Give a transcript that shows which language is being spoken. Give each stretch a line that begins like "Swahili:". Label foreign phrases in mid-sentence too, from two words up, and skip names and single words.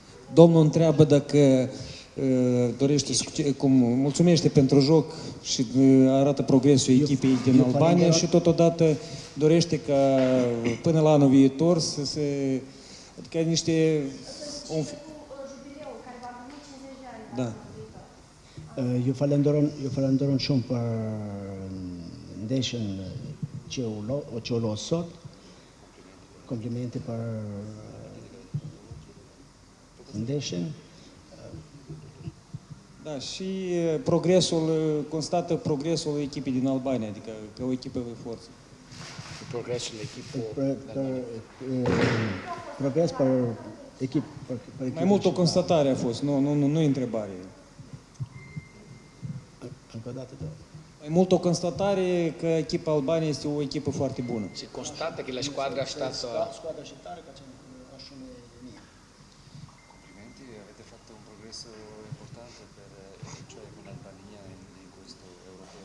Romanian: Domnul întreabă dacă dorește, cum mulțumește pentru joc și arată progresul echipei din Albania și totodată dorește ca până la anul viitor să se... Adică niște... Da.
Albanian: Ju falenderon shumë për ndeshjen që u lo sot.
Romanian: Komplimente për ndeshjen. Da, și progresul, constată progresul echipei din Albania, adică ca o echipă de forță.
Italian: Progresso dell'equipo.
Albanian: Progres për ekip.
Romanian: Mai mult o constatare a fost, nu întrebare. Încă o dată, Mai mult o constatare că echipa Albania este o echipă foarte bună.
Italian: Si constata che la squadra è stata... Complimenti, avete fatto un progresso importante cioè con l'Albania in questo europeo.